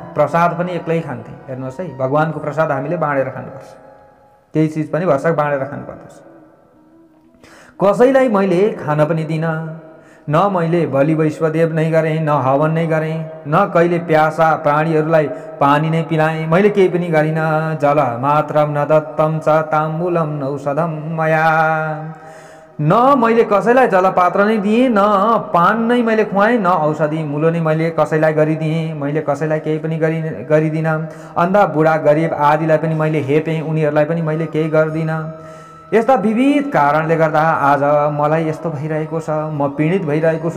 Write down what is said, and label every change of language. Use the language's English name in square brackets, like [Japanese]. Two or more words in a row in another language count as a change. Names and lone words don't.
[Nepali] प्रसाद पनि एक्लै खान्थेँ। हेर्नुहोस् है, भगवानको प्रसाद हामीले बाँडेर खानुपर्छ, केही चिज पनि भरसक बाँडेर खानुपर्छ। कसैलाई मैले खान पनि दिन, न मैले बलि वैश्वदेव नै गरेँ, न हवन नै गरेँ, न कहिले प्यासा प्राणीहरूलाई पानी नै पिलाएँ, मैले केही पनि गरिनँ। [Sanskrit] जल मात्रम न दत्तम च ताम्बूलम न औषधम मया। [Nepali] न मैले कसैलाई जलपात्र नै दिएँ, न पान नै मैले खुवाएँ, न औषधि मुलो नै मैले कसैलाई गरिदिएँ। मैले कसैलाई केही पनि गरिदिनँ। अन्धा बुढा गरिब आदिलाई पनि मैले हेपेँ, उनीहरूलाई पनि मैले केही गर्दिनँ। यस्ता विविध कारणले गर्दा आज मलाई यस्तो भइरहेको छ, म पीडित भइरहेको छु।